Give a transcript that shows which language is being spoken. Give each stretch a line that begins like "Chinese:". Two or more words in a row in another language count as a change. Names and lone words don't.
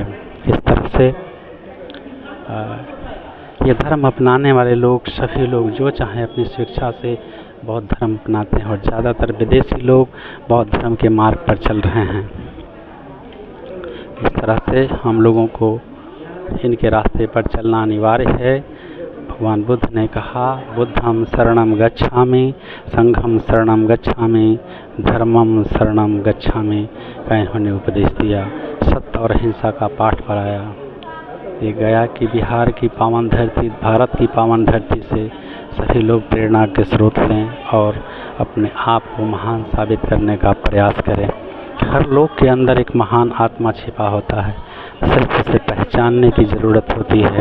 Hindi: इस तरह से ये धर्म अपनाने वाले लोग, सभी लोग जो चाहें अपनी स्वेच्छा से बौद्ध धर्म अपनाते हैं और ज़्यादातर विदेशी लोग बौद्ध धर्म के मार्ग पर चल रहे हैं। इस तरह से हम लोगों को इनके रास्ते पर चलना अनिवार्य है। भगवान बुद्ध ने कहा,
Sanskrit: बुद्धं शरणं गच्छामि, संघं शरणं गच्छामि, धर्मं शरणं गच्छामि
Hindi: का इन्होंने उपदेश दिया। सत्य और अहिंसा का पाठ पढ़ाया। ये गया कि बिहार की पावन धरती, भारत की पावन धरती से सभी लोग प्रेरणा के स्रोत लें और अपने आप को महान साबित करने का प्रयास करें। हर लोग के अंदर एक महान आत्मा छिपा होता है, सिर्फ उसे पहचानने की ज़रूरत होती है।